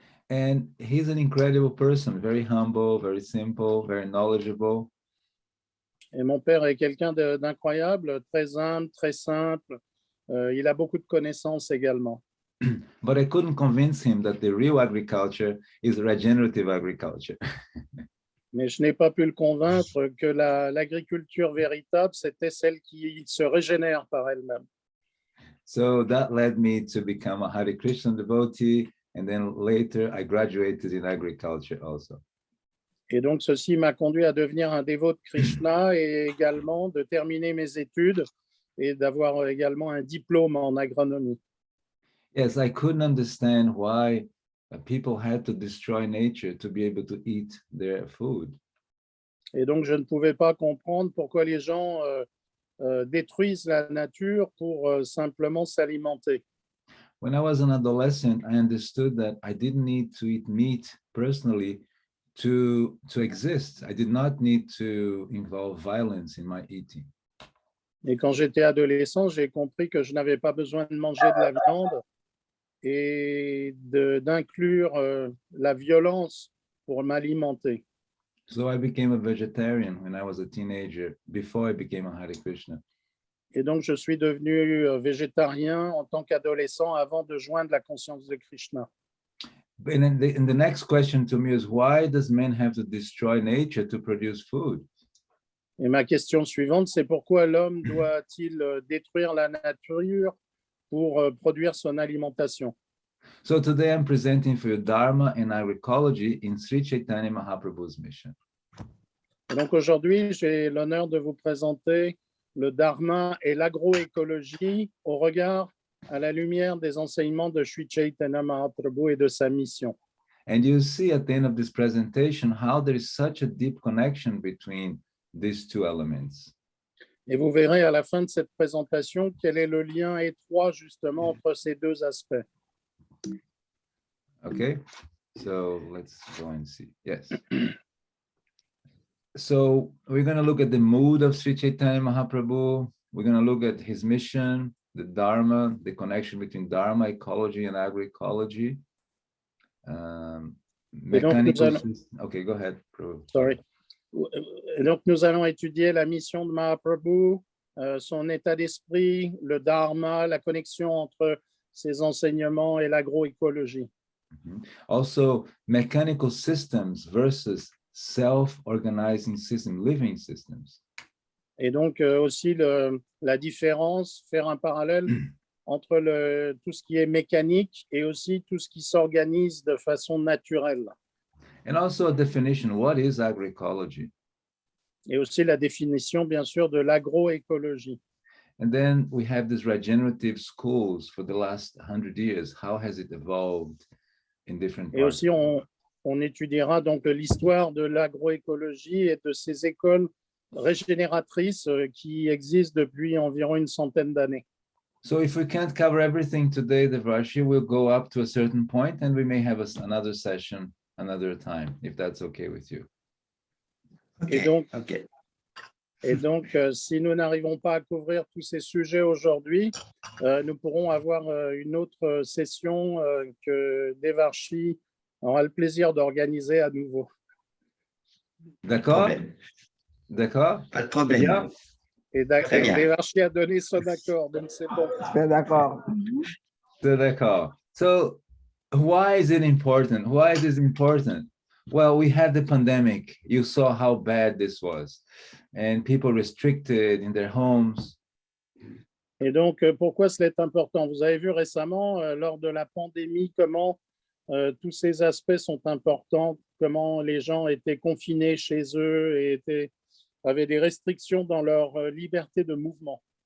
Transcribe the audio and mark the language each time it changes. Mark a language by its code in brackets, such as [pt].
[en] And he's an incredible person, very humble, very simple, very knowledgeable. [fr] Et mon père est quelqu'un d'incroyable, très humble, très simple. Il a beaucoup de connaissances également. [en] But I couldn't convince him that the real agriculture is regenerative agriculture. [fr] Mais je n'ai pas pu le convaincre que l'agriculture véritable, c'était celle qui se régénère par elle-même. [en] So that led me to become a Hare Krishna devotee, and then later I graduated in agriculture also. [fr] Et donc, ceci m'a conduit à devenir un dévot de Krishna et également de terminer mes études et d'avoir également un diplôme en agronomie. [en] Yes, I couldn't understand why people had to destroy nature to be able to eat their food. [fr] Et donc, je ne pouvais pas comprendre pourquoi les gens détruisent la nature pour simplement s'alimenter. [en] When I was an adolescent, I understood that I didn't need to eat meat personally to exist. I did not need to involve violence in my eating. [fr] Et quand j'étais adolescent, j'ai compris que je n'avais pas besoin de manger de la viande et d'inclure la violence pour m'alimenter. [en] So I became a vegetarian when I was a teenager, before I became a Hare Krishna. [fr] Et donc, je suis devenu végétarien en tant qu'adolescent avant de joindre la conscience de Krishna. [en] And the next question to me is, why does man have to destroy nature to produce food? [fr] Et ma question suivante, c'est pourquoi l'homme doit-il détruire la nature pour produire son alimentation? [en] So today I'm presenting for you Dharma and Ecologie in Sri Chaitanya Mahaprabhu's mission. [fr] Et donc aujourd'hui, j'ai l'honneur de vous présenter le Dharma et l'agroécologie au regard à la lumière des enseignements de Sri Chaitanya Mahaprabhu et de sa mission. [en] And you see at the end of this presentation how there is such a deep connection between these two elements. [fr] Et vous verrez à la fin de cette présentation quel est le lien étroit justement entre ces deux aspects. [en] Okay, so let's go and see. Yes. So we're going to look at the mood of Sri Chaitanya Mahaprabhu. We're going to look at his mission, the Dharma, the connection between Dharma, ecology, and agroecology. Mechanical system. Okay, go ahead, Prabhu. Sorry. [fr] Et donc, nous allons étudier la mission de Mahaprabhu, son état d'esprit, le Dharma, la connexion entre ses enseignements et l'agroécologie. [en] Also, mechanical systems versus self-organizing system, living systems. [fr] Et donc, aussi la différence, faire un parallèle entre tout ce qui est mécanique et aussi tout ce qui s'organise de façon naturelle. [en] And also a definition, what is agroecology? [fr] Et aussi la définition, bien sûr, de l'agroécologie. [en] And then we have these regenerative schools for the last 100 years. How has it evolved in different parts? [fr] Et aussi, on étudiera donc l'histoire de l'agroécologie et de ces écoles régénératrices qui existent depuis environ une centaine d'années. [en] So if we can't cover everything today, the Vashi will go up to a certain point and we may have another session another time, if that's okay with you. Okay. [fr] Et donc, si nous n'arrivons pas à couvrir tous ces sujets aujourd'hui, nous pourrons avoir une autre session que Devarshi aura le plaisir d'organiser à nouveau. D'accord? D'accord? Pas de problème. Et Devarshi a donné son accord, donc c'est bon. C'est d'accord. C'est d'accord. [en] So, why is it important? Why is this important? Well, we had the pandemic. You saw how bad this was, and people restricted in their homes. [fr] Et donc, pourquoi cela est important? Vous avez vu récemment, lors de la pandémie, comment tous ces aspects sont importants, comment les gens étaient confinés chez eux et avaient des restrictions dans leur liberté de mouvement.